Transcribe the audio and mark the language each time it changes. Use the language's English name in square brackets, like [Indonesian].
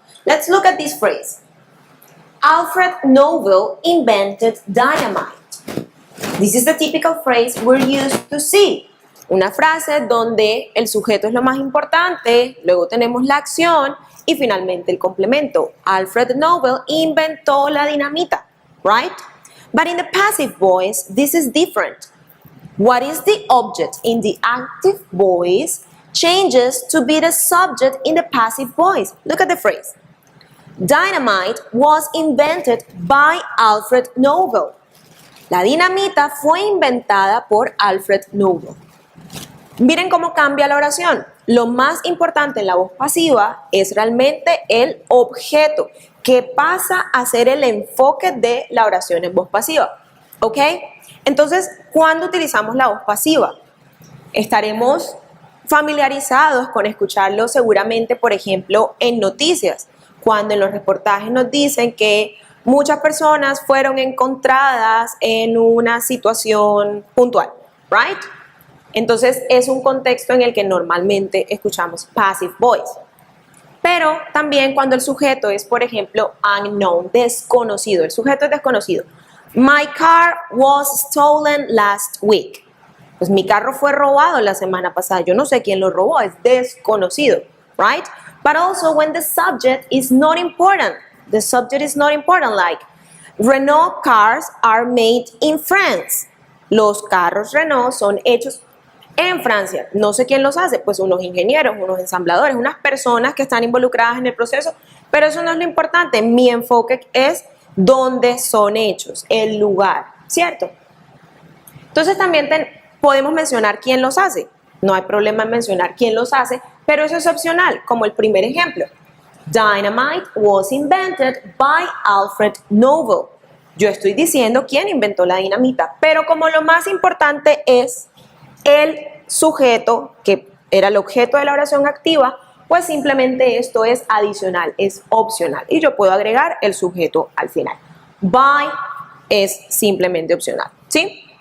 [English] Let's look at this phrase. Alfred Nobel invented dynamite. This is the typical phrase we're used to see. [Spanish] Una frase donde el sujeto es lo más importante, luego tenemos la acción y finalmente el complemento. Alfred Nobel inventó la dinamita, right? [English] But in the passive voice, this is different. What is the object in the active voice changes to be the subject in the passive voice. Look at the phrase. Dynamite was invented by Alfred Nobel. [Spanish] La dinamita fue inventada por Alfred Nobel. Miren cómo cambia la oración. Lo más importante en la voz pasiva es realmente el objeto, que pasa a ser el enfoque de la oración en voz pasiva. ¿Ok? Entonces, ¿cuándo utilizamos la voz pasiva? Estaremos familiarizados con escucharlo seguramente, por ejemplo, en noticias, cuando en los reportajes nos dicen que muchas personas fueron encontradas en una situación puntual, ¿right? Entonces, es un contexto en el que normalmente escuchamos passive voice. Pero también cuando el sujeto es, por ejemplo, unknown, desconocido. El sujeto es desconocido. [English] My car was stolen last week. [Spanish] Pues mi carro fue robado la semana pasada. Yo no sé quién lo robó, es desconocido, right? [English] But also when the subject is not important. The subject is not important, like Renault cars are made in France. [Spanish] Los carros Renault son hechos en Francia. No sé quién los hace, pues unos ingenieros, unos ensambladores, unas personas que están involucradas en el proceso, pero eso no es lo importante. Mi enfoque es dónde son hechos, el lugar, ¿cierto? Entonces también podemos mencionar quién los hace. No hay problema en mencionar quién los hace, pero eso es opcional, como el primer ejemplo. [English] Dynamite was invented by Alfred Nobel. [Spanish] Yo estoy diciendo quién inventó la dinamita, pero como lo más importante es el sujeto, que era el objeto de la oración activa, pues simplemente esto es adicional, es opcional. Y yo puedo agregar el sujeto al final. By es simplemente opcional, ¿sí?